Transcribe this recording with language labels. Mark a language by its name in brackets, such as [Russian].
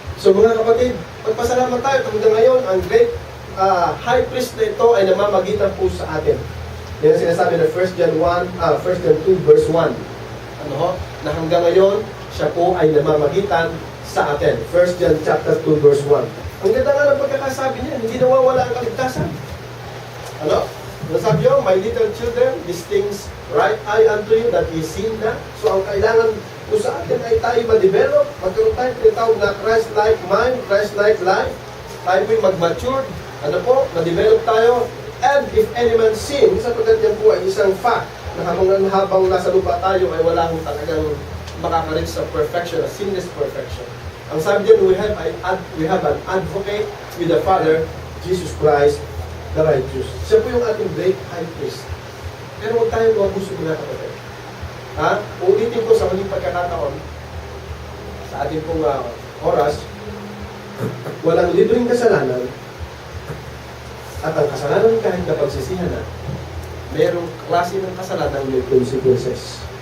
[Filipino] So mga kapatid, magpasalamat tayo hanggang ngayon, ang [English] great high priest [Filipino] na ito ay namamagitan po sa atin. Yan ang sinasabi ng 1 John 2 verse 1. Ano ho? Na hanggang ngayon, siya po ay namamagitan sa atin. 1 John chapter 2 verse 1. Ang ganda nga ng pagkakasabi niya, hindi nawawala ang kaligtasan. Ano? Nasabi niyo, [English] my little children, these things write I unto you that ye see [Filipino] na. So ang kailangan po sa atin ay tayo ma-develop, magkaroon tayo tinatawag na [English] Christ-like mind, Christ-like life. [Filipino] Tayo po'y mag-mature, ano po, ma-develop tayo. [English] And if any man sin, [Filipino] sapagkat yan po ay isang fact, na habang nasa lupa tayo ay wala akong talagang makakareach sa perfection, [English] a sinless perfection. [Filipino] Ang sabi dyan, [English] we have an advocate with the Father, Jesus Christ, the righteous. [Filipino] Siya po yung ating [English] great high priest. [Filipino] Pero huwag tayong mabuso mga kapatid. Ulitin ko sa huling pagkakataon, sa ating pong oras, walang libreng kasalanan, at ang kasalanan kahit napagsisihan na, mayroong klase ng kasalanan may consequences.